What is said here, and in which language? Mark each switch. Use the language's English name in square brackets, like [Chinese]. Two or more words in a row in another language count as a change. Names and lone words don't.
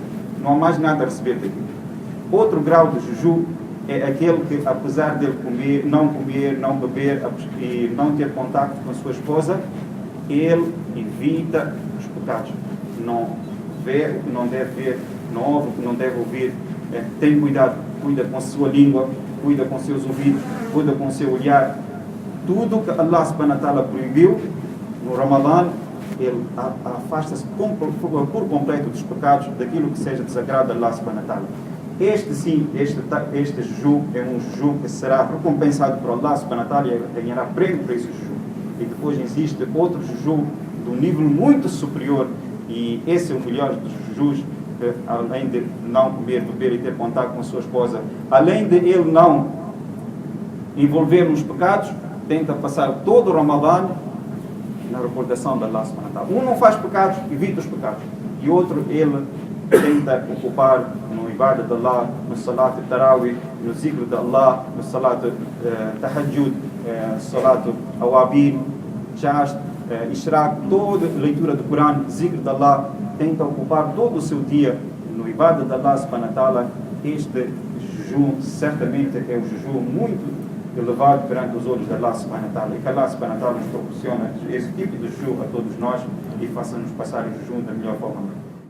[Portuguese] Não há mais nada a receber daqui. Outro grau de jejum é aquele que, apesar de ele não beber e não ter contato com a sua esposa, ele evita os pecados. Não vê o que não deve ver, não ouve o que não deve ouvir, tem cuidado, cuida com a sua língua, cuida com seus ouvidos, cuida com o seu olhar. Tudo que Allah [Arabic] سبحانه وتعالى [Portuguese] proibiu no Ramadã, ele afasta-se por completo dos pecados, daquilo que seja desagrado a Allah [Arabic] سبحانه وتعالى. [Portuguese] Este jejum é um jejum que será recompensado por Allah [Arabic] سبحانه وتعالى [Portuguese] e ganhará prêmio para esse jejum. E depois existe outro jejum de um nível muito superior, e esse é o melhor dos jejuns, que além de não comer, beber e ter contato com a sua esposa, além de ele não envolver nos pecados, tenta passar todo o Ramadã na recordação de Allah [Arabic] سبحانه وتعالى. [Portuguese] Um não faz pecados, evita os pecados, e outro ele tenta ocupar no ibadah de Allah, no [Arabic] صلاة التراويح, [Portuguese] no zikr de Allah, no [Arabic] صلاة التهجد, صلاة الأوابين, [Portuguese] jast, ishraq, toda leitura do Corão, zikr de Allah, tenta ocupar todo o seu dia no ibadah de Allah [Arabic] سبحانه وتعالى. [Portuguese] Este jejum certamente é um jejum muito elevado perante os olhos de Allah [Arabic] سبحانه وتعالى, [Portuguese] e que Allah [Arabic] سبحانه وتعالى [Portuguese] nos proporciona esse tipo de jejum a todos nós e faça-nos passar o jejum da melhor forma.